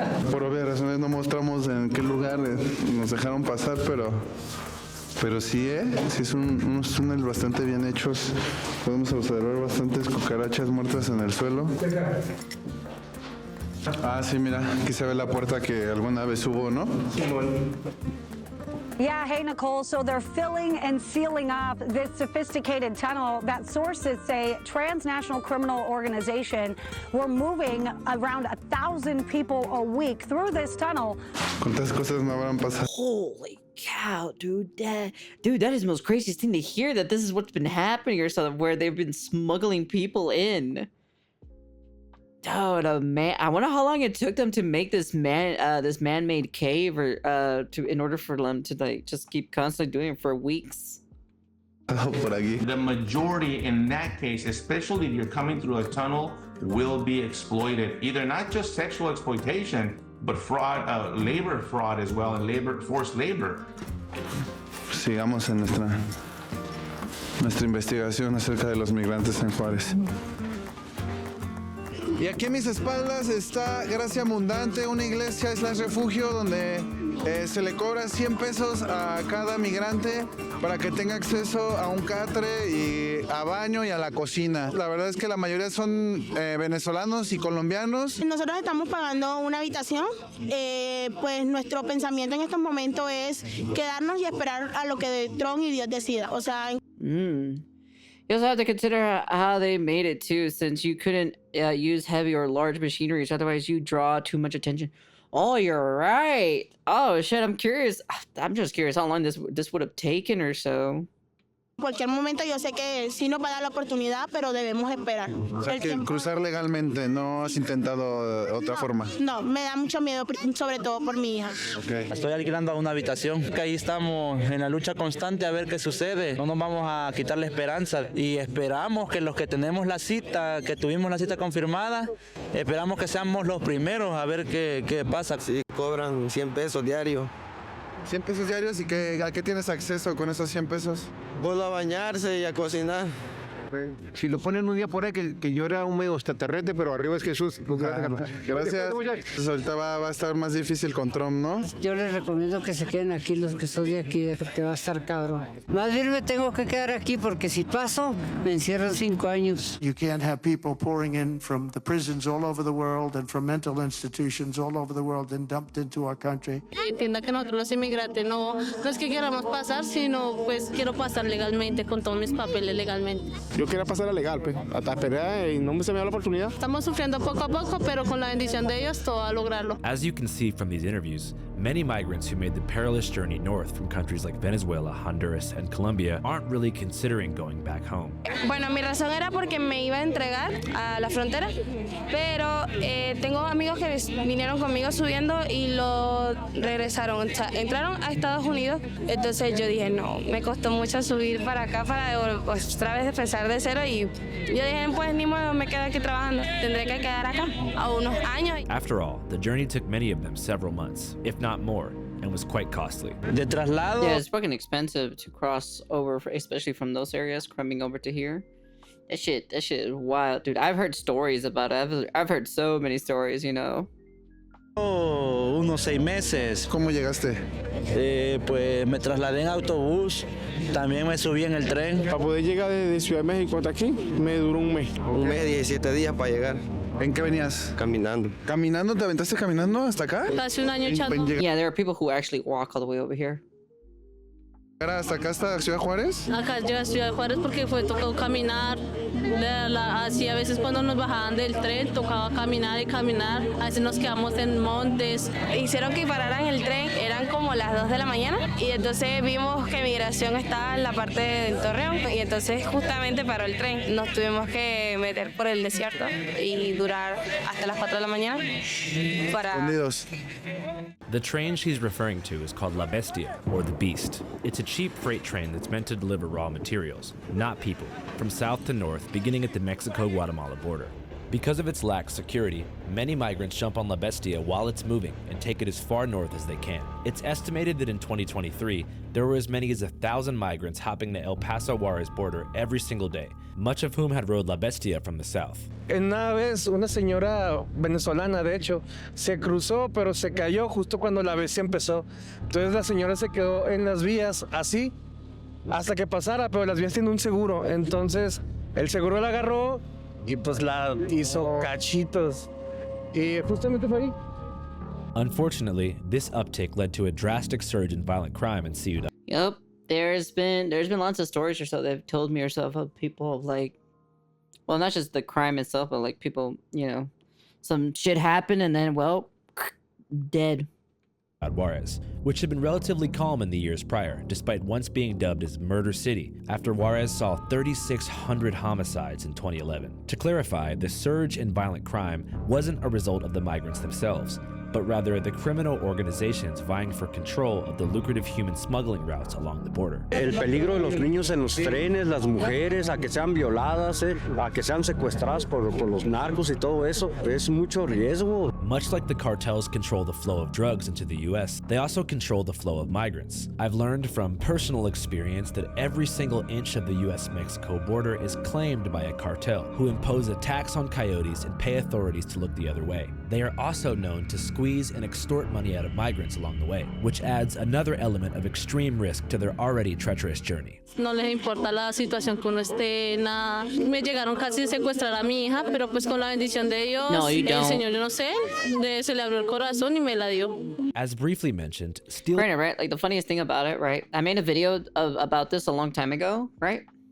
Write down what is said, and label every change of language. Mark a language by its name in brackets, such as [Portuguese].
[Spanish] Por obvias razones no mostramos en qué lugar nos dejaron pasar, pero sí, sí es unos túneles bastante bien hechos. Podemos observar bastantes cucarachas muertas en el suelo. Ah, sí, mira, aquí se ve la puerta que alguna vez hubo, ¿no? [English] Yeah, hey, Nicole. So they're filling and sealing up this sophisticated tunnel that sources say transnational criminal organization were moving around 1,000 people a week through this tunnel. [Spanish] ¿Cuántas cosas no habrán pasado? [English] Holy cow, dude. That is the most craziest thing to hear, that this is what's been happening or something, where they've been smuggling people in. Dude, man, I wonder how long it took them to make this man-made cave, or in order for them to like just keep constantly doing it for weeks. The majority in that case, especially if you're coming through a tunnel, will be exploited. Either not just sexual exploitation, but fraud, labor fraud as well, and forced labor. [Spanish] Sigamos en nuestra investigación acerca de los migrantes en Juárez. Y aquí a mis espaldas está Gracia Abundante, una iglesia / refugio donde se le cobra 100 pesos a cada migrante para que tenga acceso a un catre y a baño y a la cocina. La verdad es que la mayoría son venezolanos y colombianos. Nosotros estamos pagando una habitación, pues nuestro pensamiento en estos momentos es quedarnos y esperar a lo que Trump y Dios decida. O sea... [English] You also have to consider how they made it too, since you couldn't use heavy or large machineries, otherwise you draw too much attention. Oh, you're right. Oh shit, I'm curious. I'm just curious how long this would have taken or so. [Spanish] Cualquier momento yo sé que sí nos va a dar la oportunidad, pero debemos esperar. O sea, que cruzar legalmente, ¿no has intentado otra forma? No, me da mucho miedo, sobre todo por mi hija. [English] Okay. [Spanish] Estoy alquilando una habitación, que ahí estamos en la lucha constante a ver qué sucede. No nos vamos a quitar la esperanza y esperamos que los que tenemos la cita, que tuvimos la cita confirmada, esperamos que seamos los primeros a ver qué pasa. Sí, cobran 100 pesos diarios. 100 pesos diarios, ¿y a qué tienes acceso con esos 100 pesos? Solo a bañarse y a cocinar. Si lo ponen un día por ahí, que yo era un medio extraterrestre, pero arriba es Jesús. Gracias. Pues ahorita va a estar más difícil con Trump, ¿no? Yo les recomiendo que se queden aquí los que son de aquí, porque va a estar cabrón. Más bien me tengo que quedar aquí porque si paso, me encierran 5 años. [English] You can't have people pouring in from the prisons all over the world and from mental institutions all over the world and dumped into our country. [Spanish] Entienda que nosotros los inmigrantes no es que queramos pasar, sino pues quiero pasar legalmente, con todos mis papeles legalmente. Yo quería pasar a legal, pues, hasta esperar y no se me dio la oportunidad. Estamos sufriendo poco a poco, pero con la bendición de Dios todo a lograrlo. [English] As you can see from these interviews, many migrants who made the perilous journey north from countries like Venezuela, Honduras, and Colombia aren't really considering going back home. [Spanish] Bueno, mi razón era porque me iba a entregar a la frontera, pero tengo amigos que vinieron conmigo subiendo y lo regresaron, o sea, entraron a Estados Unidos, entonces yo dije, no, me costó mucho subir para acá para otra vez empezar de cero y yo dije, pues ni modo, me quedo aquí trabajando, tendré que quedar acá a unos años. [English] After all, the journey took many of them several months, if not more, and was quite costly. [Spanish] De traslado. [English] Yeah, it's fucking expensive to cross over, especially from those areas, coming over to here. That shit is wild, dude. I've heard stories about it. I've heard so many stories, you know. [Spanish] Unos 6 meses. ¿Cómo llegaste? Pues me trasladé en autobús, también me subí en el tren. Para poder llegar de Ciudad de México hasta aquí, me duró un mes. Un mes, 17 días para llegar. ¿En qué venías? Caminando. ¿Caminando? ¿Te aventaste caminando hasta acá? Casi un año echando. [English] Yeah, there are people who actually walk all the way over here. [Spanish] ¿Hasta acá hasta Ciudad Juárez? Acá llega a Ciudad Juárez porque fue tocado caminar. Así a veces cuando nos bajaban del tren tocaba caminar y caminar. A veces nos quedamos en montes. Hicieron que pararan el tren, eran como las 2 de la mañana y entonces vimos que migración estaba en la parte del Torreón y entonces justamente paró el tren. Nos tuvimos que meter por el desierto y durar hasta las 4 de la mañana para... [English] The train she's referring to is called La Bestia, or the Beast. It's a cheap freight train that's meant to deliver raw materials, not people, from south to north, beginning at the Mexico-Guatemala border. Because of its lax security, many migrants jump on La Bestia while it's moving and take it as far north as they can. It's estimated that in 2023, there were as many as 1,000 migrants hopping the El Paso-Juarez border every single day, much of whom had rode La Bestia from the south. [Spanish] Una vez una señora venezolana, de hecho, se cruzó, pero se cayó justo cuando la bestia empezó. Entonces la señora se quedó en las vías así hasta que pasara, pero las vías tienen un seguro. Entonces el seguro la agarró y pues la hizo cachitos. Y justamente fue ahí. [English] Unfortunately, this uptick led to a drastic surge in violent crime in Ciudad. Yep, there's been lots of stories or so they've told me or so of people of like, well, not just the crime itself, but like people, you know, some shit happened and then, well, dead. Juarez, which had been relatively calm in the years prior, despite once being dubbed as Murder City, after Juarez saw 3,600 homicides in 2011. To clarify, the surge in violent crime wasn't a result of the migrants themselves, but rather the criminal organizations vying for control of the lucrative human smuggling routes along the border. [Spanish] El peligro de los niños en los trenes, las mujeres, a que sean violadas, a que sean secuestradas por los narcos y todo eso, es mucho riesgo. [English] Much like the cartels control the flow of drugs into the US, they also control the flow of migrants. I've learned from personal experience that every single inch of the US-Mexico border is claimed by a cartel, who impose a tax on coyotes and pay authorities to look the other way. They are also known to squeeze and extort money out of migrants along the way, which adds another element of extreme risk to their already treacherous journey. [Spanish] No les importa la situación que uno esté, nada. Me llegaron casi a secuestrar a mi hija, pero pues con la bendición de Dios, el Señor, yo no sé, se le abrió el corazón y me la dio. [English] As briefly mentioned, stealing... Right? Like the funniest thing about it, right? I made a video about this a long time ago, right?